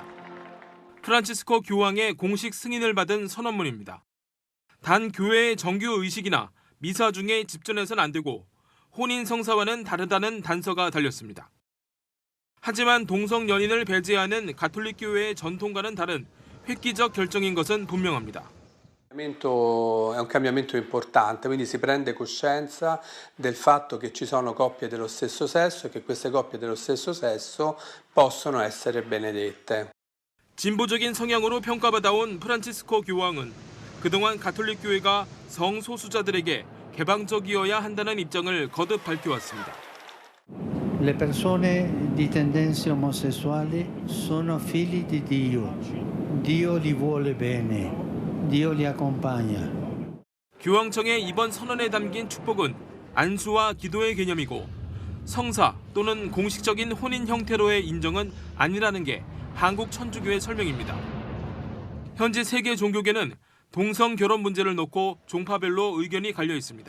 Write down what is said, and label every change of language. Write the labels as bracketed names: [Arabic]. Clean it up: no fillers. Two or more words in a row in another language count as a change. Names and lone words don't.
[Korean] 프란치스코 교황의 공식 승인을 받은 선언문입니다. 단 교회의 정규 의식이나 미사 중에 집전해서는 안 되고 혼인 성사와는 다르다는 단서가 달렸습니다. 하지만 동성 연인을 배제하는 가톨릭 교회의 전통과는 다른 획기적 결정인 것은 분명합니다. [Italian] È un cambiamento importante, quindi si prende coscienza del fatto che ci sono coppie dello stesso sesso e che queste coppie dello stesso sesso possono essere benedette. [Korean] 진보적인 성향으로 평가받아온 프란치스코 교황은 그동안 가톨릭 교회가 성소수자들에게 개방적이어야 한다는 입장을 거듭 밝혀왔습니다. [Italian] Le persone di tendenze omosessuali sono figli di Dio. Dio li vuole bene. Dio li accompagna. [Korean] 교황청의 이번 선언에 담긴 축복은 안수와 기도의 개념이고 성사 또는 공식적인 혼인 형태로의 인정은 아니라는 게 한국 천주교의 설명입니다. 현재 세계 종교계는 동성 결혼 문제를 놓고 종파별로 의견이 갈려 있습니다.